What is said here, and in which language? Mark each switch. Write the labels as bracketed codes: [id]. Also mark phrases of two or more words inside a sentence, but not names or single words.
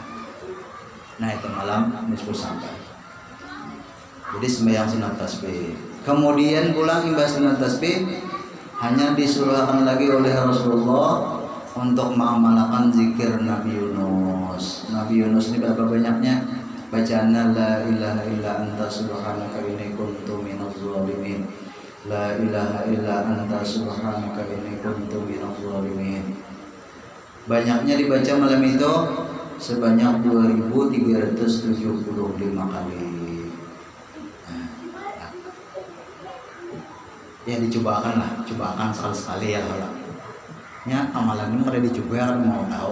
[bjn] Nah itu malam nisfu Sa'ban. Jadi sembahyang sunat tasbih Kemudian pulang imbas sunat tasbih hanya disuruhkan lagi oleh Rasulullah untuk mengamalkan zikir Nabi Yunus. Nabi Yunus ini berapa banyaknya? Bacaannya [ar] لا إله إلا أنت سبحانك إني كنت من الظالمين. لا إله إلا أنت سبحانك إني كنت من الظالمين. [bjn] Banyaknya dibaca malam itu sebanyak 2375 kali. Ya dicobakan lah, cobakan sekali-sekali ya kalau ya amalan ini udah dicoba kan mau tahu.